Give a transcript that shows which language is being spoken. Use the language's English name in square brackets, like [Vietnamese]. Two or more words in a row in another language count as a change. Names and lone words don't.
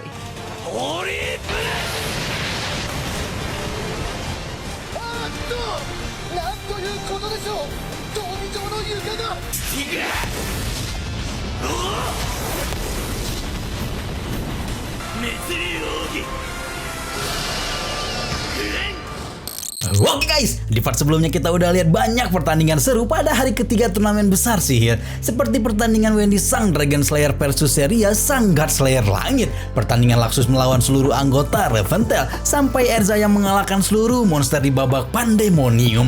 [Japanese] ホーリーブあーっと、なんということでしょう。闘技場の床が熱流奥義 [Indonesian] Oke guys, di part sebelumnya kita udah lihat banyak pertandingan seru pada hari ketiga turnamen besar sihir. Seperti pertandingan Wendy Sang Dragon Slayer versus Seria Sang God Slayer Langit, pertandingan Laxus melawan seluruh anggota Reventell, sampai Erza yang mengalahkan seluruh monster di babak Pandemonium.